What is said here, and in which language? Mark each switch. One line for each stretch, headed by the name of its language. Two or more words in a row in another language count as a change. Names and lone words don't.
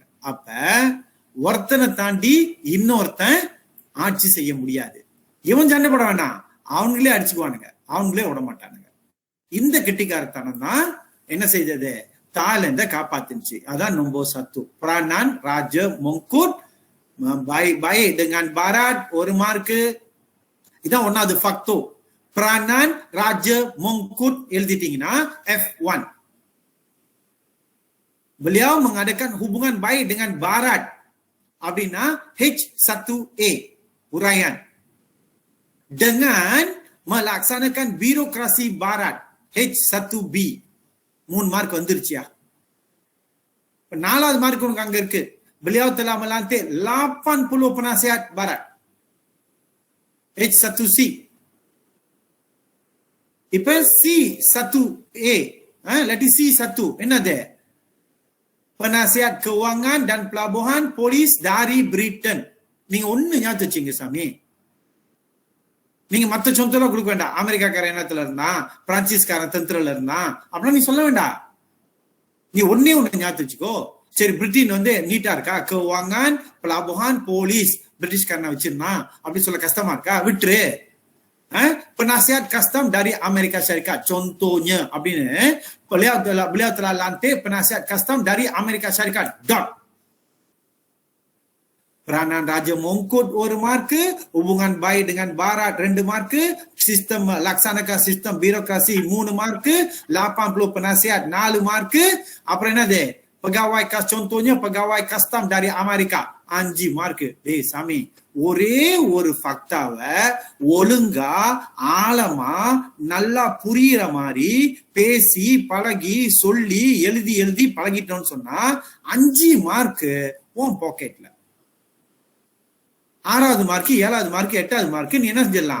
Tamil: அப்ப ஒருத்தனை தாண்டி இன்னொருத்தன் ஆட்சி செய்ய முடியாது. இவன் சண்டை போட வேண்டாம், அவங்களே அடிச்சுக்குவானுங்க, அவங்களே விட மாட்டானுங்க. இந்த கெட்டிக்காரத்தனம் தான் என்ன செய்தது? தாய்லாந்த காப்பாத்துச்சு. அதான்
Malay: nombor satu.
Tamil: பிரானான் ராஜ மொங்கூட் பை
Malay: dengan barat
Tamil: ஒரு மார்க்கு. இதான் ஒன்னாவது ஃபக்தோ. பிரானான் ராஜ மொங்கூட் எழுதிட்டீங்கன்னா F1.
Malay: beliau mengadakan hubungan baik dengan barat அப்படின்னா H1A uraian. Dengan melaksanakan birokrasi barat H1B.
Tamil: 3 மார்க் வந்துருச்சியா? நாலாவது மார்க் உனக்கு அங்க இருக்கு.
Malay: beliau telah melantik 80 penasihat barat H1C.
Tamil: இப்ப C1A, lagi C1 என்னது?
Malay: penasihat keuangan dan pelabuhan polis dari Britain.
Tamil: நீங்க ஒண்ணு ஞாபகம் வச்சீங்க சாமி. நீங்க மத்த சொந்தெல்லாம் கொடுக்க வேண்டாம். அமெரிக்காக்கார எண்ணத்துல இருந்தா, பிரான்சிஸ்காரன் தந்திரல இருந்தா அப்படின்னா நீ சொல்ல வேண்டாம். நீ ஒன்னே ஒண்ணு ஞாபகம் வச்சுக்கோ. சரி, பிரிட்டன் வந்து நீட்டா இருக்கா?
Malay: keuangan, pelabuhan, polis,
Tamil: பிரிட்டிஷ்காரனை வச்சிருந்தான் அப்படி சொல்ல கஷ்டமா இருக்கா? விட்டுரு.
Malay: penasihat custom dari Amerika Syarikat contohnya அப்படின்னு beliau telah lantik penasihat custom dari Amerika Syarikat. Peranan Raja Mongkut 1 மார்க்கு, hubungan baik dengan barat 2 மார்க்கு, sistem laksanakan sistem birokrasi 3 மார்க்கு, 80 penasihat 4 மார்க்கு,
Tamil: அப்புறம் என்னது?
Malay: pegawai contohnya pegawai custom dari Amerika 5 மார்க்கு.
Tamil: டேய் சாமி, ஒரே ஒரு ஃபக்தாவை ஒழுங்கா ஆழமா நல்லா புரியுற மாதிரி பேசி பழகி சொல்லி எழுதி எழுதி பழகிட்டோம்னு சொன்னா 5 மார்க்கு உன் பாக்கெட்ல. 6வது மார்க்கு, 7வது மார்க்கு, 8வது மார்க்கு நீ என்ன செஞ்சிடலாம்?